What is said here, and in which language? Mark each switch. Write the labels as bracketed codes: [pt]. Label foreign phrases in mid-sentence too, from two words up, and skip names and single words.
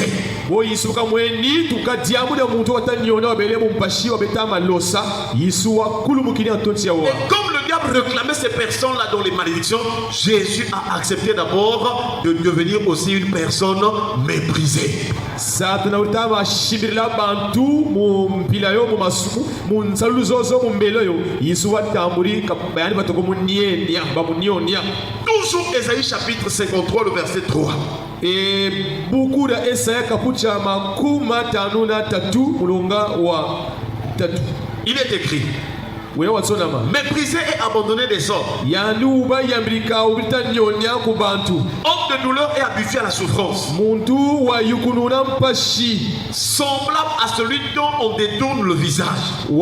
[fr] Et comme le diable réclamait ces personnes-là dans les malédictions, Jésus a accepté d'abord de devenir aussi une personne méprisée. Toujours Ésaïe chapitre 53, le verset 3. Et beaucoup de [lun] Esaïe kapucha makuma tanuna tatu mulunga wa tatu. [fr] Il est écrit: méprisé et abandonné des hommes, homme de douleur et habitué à la souffrance, semblable à celui dont on détourne le visage.